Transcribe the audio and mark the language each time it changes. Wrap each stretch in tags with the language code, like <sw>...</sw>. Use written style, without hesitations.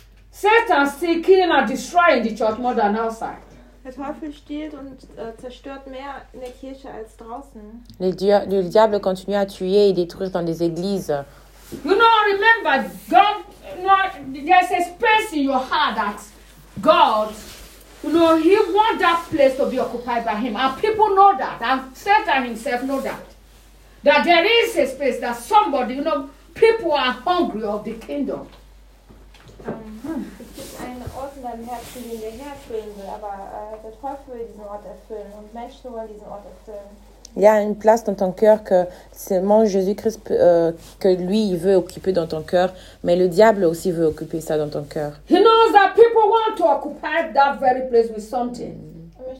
<en>Satan still killing and destroying the church more than outside.</en> <de>Der Teufel stiehlt und zerstört mehr in der Kirche als draußen.</de> <fr>Le diable continue à tuer et détruire dans les églises</fr> <en>You know, remember, God, you know, there's a space in your heart that God, you know, he wants that place to be occupied by him. And people know that. And Satan himself know that. That there is a space that somebody, you know, people are hungry of the kingdom.</en> <de>Ein Ort in deinem Herzen, den der Herr erfüllen will, aber der Teufel will diesen Ort erfüllen und Menschen wollen diesen Ort erfüllen.</de> <fr>Il y a une place dans ton cœur que seulement Jésus-Christ que lui il veut occuper dans ton cœur, mais le diable aussi veut occuper ça dans ton cœur.</fr> <en>He knows that people want to occupy that very place with something.</en>